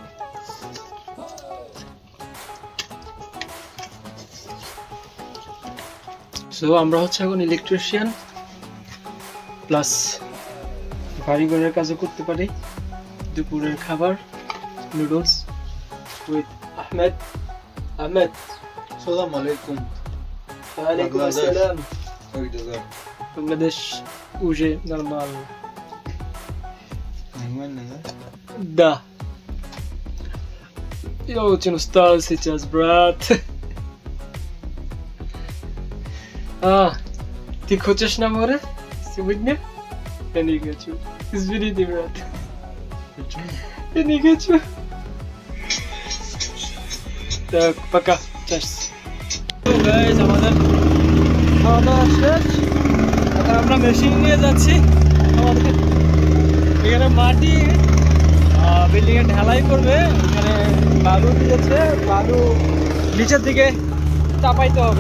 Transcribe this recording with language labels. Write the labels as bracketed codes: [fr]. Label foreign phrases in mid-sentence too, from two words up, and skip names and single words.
[bn] সো আমরা হচ্ছে এখন [en] electrician plus [bn] বাড়িঘরের কাজও করতে পারি। দুপুরের খাবার [en] noodles with [bn] আহমেদ। আহমেদ, [ar] السلام عليكم. وعليكم السلام. [ru] Как дела? Bangladesh уже нормально. Нормально, да? Да. Я очень устал сейчас, брат. Ты хочешь на море сегодня? Я не хочу. Извините, брат. Почему? Я не хочу. Так, пока. Час. [bn] গাইস, আমাদের খাওয়া দাওয়া শেষ। এখন আমরা মেশিন নিয়ে যাচ্ছি। আমাদের এখানে মাটি বিল্ডিং এ ঢালাই করবে, এখানে বালু দিয়েছে, বালু নিচের দিকে চাপাইতে হবে।